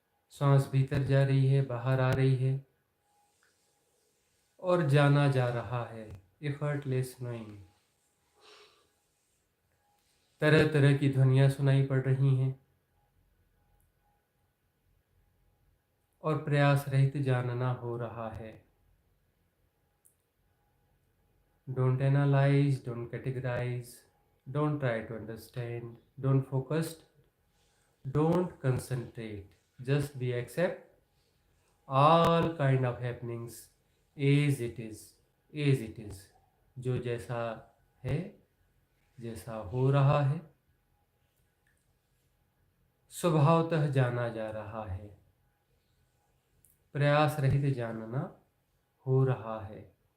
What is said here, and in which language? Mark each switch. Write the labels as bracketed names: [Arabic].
[Hindi] सांस भीतर जा रही है, बाहर आ रही है और जाना जा रहा है। [English] Effortless knowing. [Hindi] तरह तरह की ध्वनियां सुनाई पड़ रही हैं और प्रयास रहित जानना हो रहा है। [English] Don't analyze, don't categorize, don't try to understand, don't focus, don't concentrate. Just be accept all kind of happenings as it is, as it is. [Hindi] जो जैसा है, जैसा हो रहा है, स्वभावतः जाना जा रहा है, प्रयास रहित जानना हो रहा है।